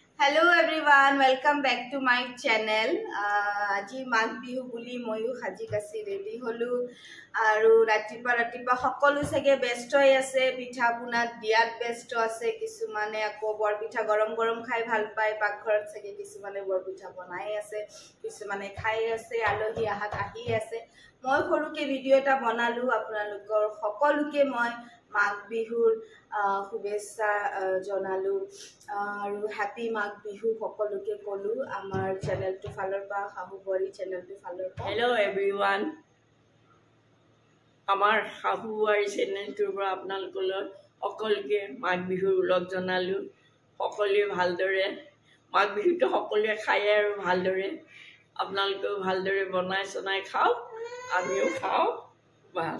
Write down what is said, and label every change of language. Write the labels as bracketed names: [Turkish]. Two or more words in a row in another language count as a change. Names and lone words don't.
[English] Hello everyone, welcome back to my channel. [Assamese] আজি মাঘ বিহু বুলি ময়ো সাজি কাচি ৰেডি হ'লোঁ আৰু ৰাতিপুৱা সকলো সাজে বেষ্ট আছে পিঠা পুনা দিয়াত বেষ্ট আছে কিছুমানে আকৌ বৰ পিঠা গৰম খাই ভাল পায় পাকঘৰত সাজে কিছুমানে বৰ পিঠা বনাই আছে কিছুমানে খাই আছে আলহী আহাত আহি আছে মই সৰুকৈ ভিডিঅ' এটা বনালোঁ আপোনালোকৰ সকলোকে মই মাঘ বিহুৰ শুভেচ্ছা জনালো আৰু হ্যাপি মাঘ বিহু সকলোকে কলো আমাৰ চেনেলটো ফালৰ পৰা হাহুবৰী চেনেলটো ফালৰ পৰা [English] Hello everyone [Assamese] আমাৰ হাহুবৰী চেনেলটোৰ পৰা আপোনালোকলৈ সকলোকে মাঘ বিহুৰ উলগ জনালো সকলোৱে ভালদৰে মাঘ বিহুটো সকলোৱে খায় আৰু ভালদৰে আপোনালোকেও ভালদৰে বনাই চনাই খাওক আমিও খাওঁ বাস